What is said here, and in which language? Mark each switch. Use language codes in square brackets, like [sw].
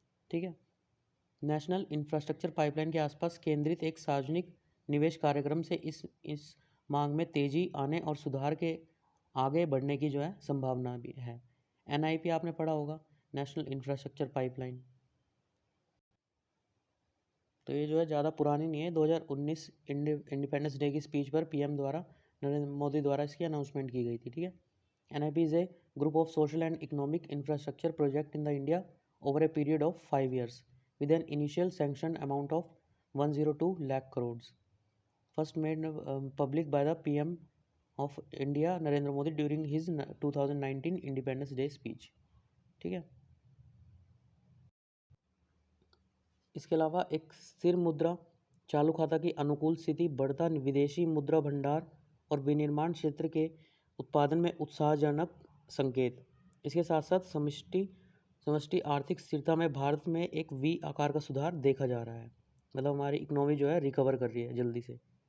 [hi] ठीक है, national infrastructure pipeline के आसपास केंद्रित एक सार्वजनिक निवेश कार्यक्रम से इस मांग में तेजी आने और सुधार के आगे बढ़ने की जो है संभावना भी है। NIP आपने पढ़ा होगा, नेशनल इंफ्रास्ट्रक्चर पाइपलाइन, तो ये जो है ज़्यादा पुरानी नहीं है, 2019 इंडिपेंडेंस डे की स्पीच पर PM द्वारा, नरेंद्र मोदी द्वारा इसकी अनाउंसमेंट की गई थी। [en] ठीक है, NIP is a group of social and economic infrastructure project in the India over a period of 5 years with an initial sanctioned amount of 102 lakh crores, first made public by the PM of India Narendra Modi during his 2019 Independence Day speech। [hi] ठीक है, इसके अलावा एक स्थिर मुद्रा चालू खाता की अनुकूल स्थिति, बढ़ता विदेशी मुद्रा भंडार और विनिर्माण क्षेत्र के उत्पादन में उत्साहजनक संकेत। इसके साथ साथ समष्टि आर्थिक स्थिरता में भारत में एक V आकार का सुधार देखा जा रहा है, मतलब हमारी इकोनॉमी जो है रिकवर कर रही है जल्दी से।